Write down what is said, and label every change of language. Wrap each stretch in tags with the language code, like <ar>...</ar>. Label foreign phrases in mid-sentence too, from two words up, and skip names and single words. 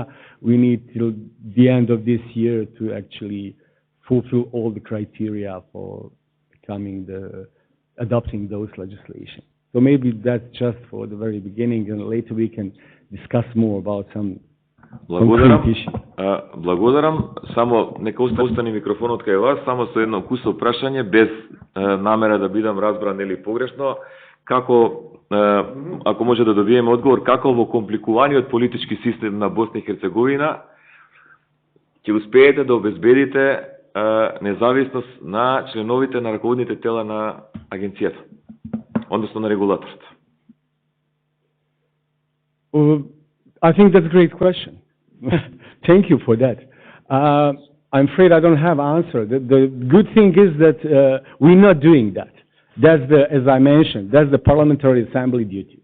<en>We need till the end of this year to actually fulfill all the criteria for adopting those legislation. So maybe that's just for the very beginning, and later we can discuss more about some concrete issues.</en> <mk>Благодарам. Само нека остане микрофонот кај вас, само со едно кусо прашање, без намера да бидам разбран или погрешно. Како, ако може да добиеме одговор, како во компликуваниот политички систем на Босна и Херцеговина ќе успеете да обезбедите независност на членовите на раководните тела на агенцијата, односно на регулаторот?</mk> <en>I think that's a great question. Thank you for that. I'm afraid I don't have an answer. The good thing is that we're not doing that. That's as I mentioned, that's the Parliamentary Assembly duties.</en>